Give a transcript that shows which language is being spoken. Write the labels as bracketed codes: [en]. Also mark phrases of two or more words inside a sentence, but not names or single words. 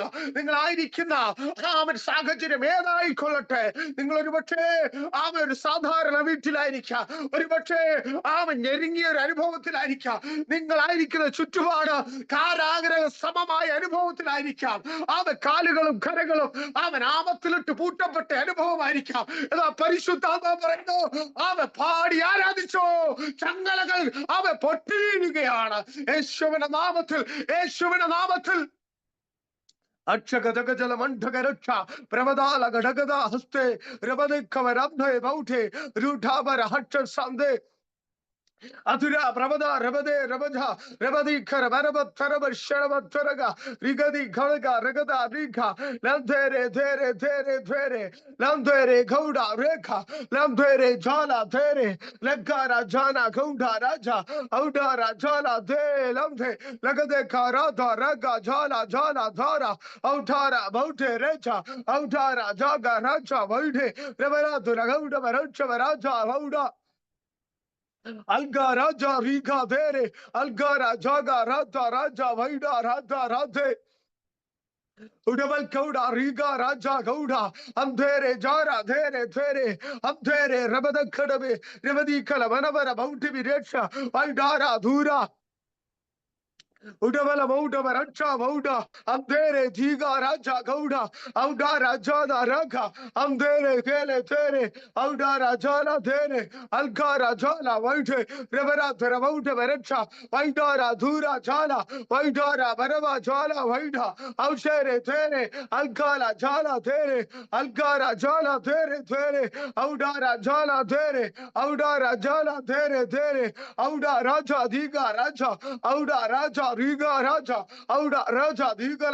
[ml] നിങ്ങളായിരിക്കുന്ന സാഹചര്യം ഏതായിക്കൊള്ളട്ടെ, നിങ്ങൾ ഒരുപക്ഷേ ഒരു സാധാരണ വീട്ടിലായിരിക്കാം, ഒരുപക്ഷേ ഞെരുങ്ങിയ ഒരു അനുഭവത്തിലായിരിക്കാം, നിങ്ങളായിരിക്കുന്ന ചുറ്റുപാട് കാരാഗ്രഹ സമമായ അനുഭവത്തിലായിരിക്കാം, കാലുകളും കരകളും നാമത്തിലിട്ട് പൂട്ടപ്പെട്ട അനുഭവമായിരിക്കാം. പരിശുദ്ധാത്മാ പറയുന്നു, പാടി ആരാധിച്ചോ, ചങ്ങലകൾ പൊട്ടിവീഴുകയാണ് യേശുവിന്റെ നാമത്തിൽ. Achakadakajala Mantagaracha, Pravadala Gadagada Haste, Rabadekavaramde Baute, Rutabara Hatcha Sande. Athura Pravada Rabade Rabaja Rabadi Karabaraba Taraba Sharaba Taraga Rigadi Karaga Regada Rika Landere Landere Gouda Reka Landere Jala Tere Legara Jana Gouda Raja Audara Jala De Lamde Lagade Karada Raga Jala Dhara Audara Baute Recha Audara Jaga Raja Vaide Revara Duragauda Varaja Vauda Alga Raja Riga Dere Algara Jaga Rata Raja Vaida Rata Rate Udabal Kauda Riga Raja Gauda Amdere Jara Dere Amdere Rabada Kadabe Revadi Kalavanavara Bauti Virecha Valdara Dura Udabala Mauda Maracha Mauda, Amdere Diga Raja Gauda, Auda Rajana Raka, Amdere Gele Tere, Auda Rajana Tere, Alka Rajana Vaite, Revera Teravauta Verecha, Vaidara Dura Jala, Vaidara Varava Jala Vaida, Aushere Tere, Alkala Jala Tere, Alkara Jala Tere Tere, Audara Jala Tere, Audara Jala Tere Tere, Auda Raja Diga Raja, Auda Raja Riga Raja, Auda Raja Diga